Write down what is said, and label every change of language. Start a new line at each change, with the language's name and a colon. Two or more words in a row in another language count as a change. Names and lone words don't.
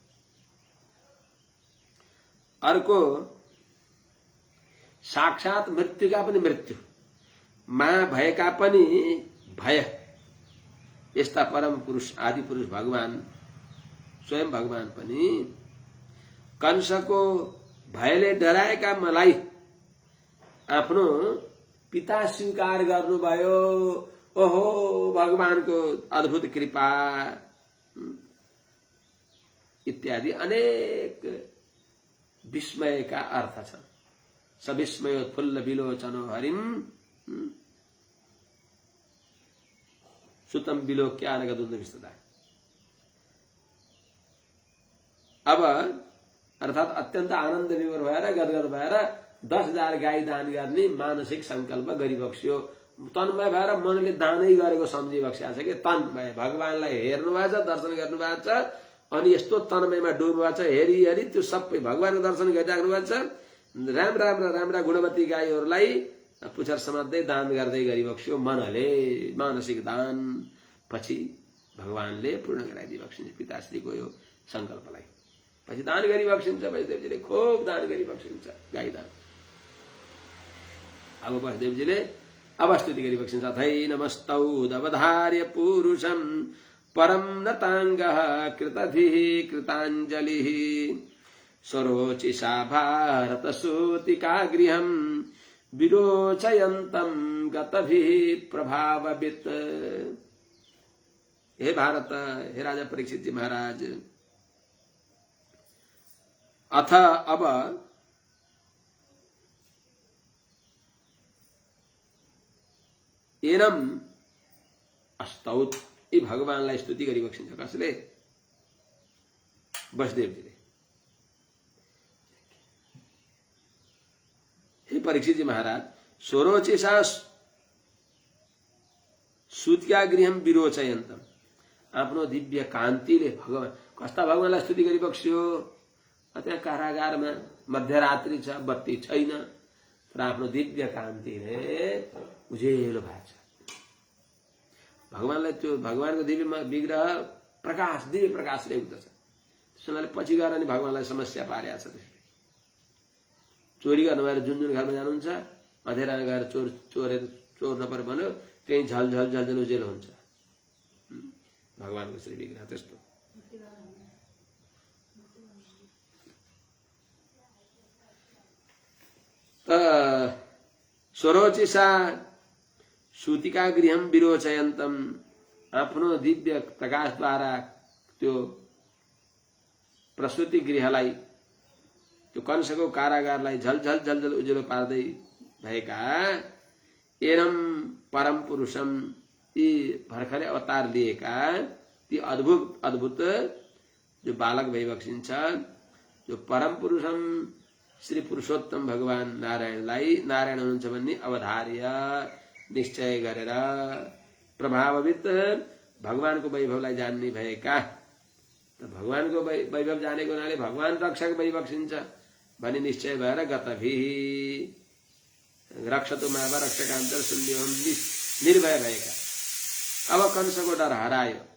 Nepali: अर्को साक्षात मृत्युका पनि मृत्यु, माया भएका पनि भय, यस्ता परम पुरुष आदि पुरुष भगवान स्वयं भगवान पनि कंसको भयले डराएका मलाई आफ्नो पिता स्वीकार गर्नुभयो। ओहो भगवानको अद्भुत कृपा इत्यादि अनेक विस्मय का अर्थ छ।
Sanskrit: सविस्मयोत्फुल्ल विलोचनो हरिम सुतम विलोक्यान गदुन्द विस्तता।
Nepali: अब अर्थात अत्यन्त आनन्द विभोर भएर गदगद भएर 10,000 गाई दान गर्ने मानसिक संकल्प गरिबक्स्यो। तन्मय भएर मनले दानै गरेको सम्झिबक्स्या छ कि तन्मय भगवानलाई हेर्नु भएको छ, दर्शन गर्नु भएको छ, अनि यस्तो तन्मयमा डुब्नु भएको छ। हेरी हेरी त्यो सबै भगवानको दर्शन गरिराख्नु भएको छ। राम्रा गुणवती गाईहरूलाई पुच्छर समात्दै दान गर्दै गरिबक्स्यो मनले। मानसिक दान पछि भगवानले पूर्ण गराइदिबक्सिन्छ पिताश्रीको यो संकल्पलाई। पछि दान गरिबक्सिन्छ। वैष्णवजीले खूब दान गरिबक्सिन्छ गाई दान। अब वैष्णवजीले अवस्तुति गरिबक्सिन्छ।
Sanskrit: अथै नमस्तौदवधार्य पुरुषं परम नताङ्गः कृतधिः कृताञ्जलिः स्वरोचिषा भारतसूतिका गृहं विरोचयन्तं गतभिः प्रभाववित्।
Nepali: हे भारत, हे राजा परीक्षित जी महाराज, अथ अब
Sanskrit: एनम अस्तौत,
Nepali: यी भगवानलाई स्तुति गरिबक्सिन्छ। कसले? वसुदेवजीले। हे परीक्षित जी महाराज,
Sanskrit: स्वरोचिषा सूतिका गृहं विरोचयन्तम,
Nepali: आफ्नो दिव्य कान्तिले भगवान कस्ता भगवानलाई स्तुति गरिबक्स्यो। त्यहाँ कारागारमा मध्यरात्रि छ, बत्ती छैन, तर आफ्नो दिव्य कान्तिले उजेलो भएको छ। भगवानलाई त्यो भगवानको दिव्य विग्रह प्रकाश, दिव्य प्रकाशले उठ्दछ। त्यसैले पछि गएर नि भगवानलाई समस्या पारेको छ। चोरी गर्नु भएर जुन घरमा जानुहुन्छ, अँधेरामा गएर चोर नपरे भन्यो, त्यही झल उजेलो हुन्छ भगवानको श्री विग्रह।
Sanskrit: त्यस्तो स्वरोचिषा सूतिका गृहं विरोचयन्तम,
Nepali: आफ्नो दिव्य प्रकाशद्वारा त्यो प्रसूति गृहलाई, त्यो कंसको कारागारलाई झल उज्यालो पार्दै भएका
Sanskrit: एनम परम पुरुषम,
Nepali: यी भर्खरै अवतार लिएका ती अद्भुत जो बालक भइबक्सिन्छ, जो
Sanskrit: परम पुरुषम
Nepali: श्री पुरुषोत्तम भगवान नारायणलाई, नारायण हुनुहुन्छ भन्ने अवधार्य निश्चय गरेर प्रभाववित भगवानको वैभवलाई जान्ने भएका, भगवानको वैभव जानेको हुनाले भगवान रक्षक भइबक्सिन्छ भन्ने निश्चय भएर
Sanskrit: गतभि रक्षतु माव रक्षकान्तर शून्यम
Nepali: निर्भय भएका, अब कंसको डर हरायो।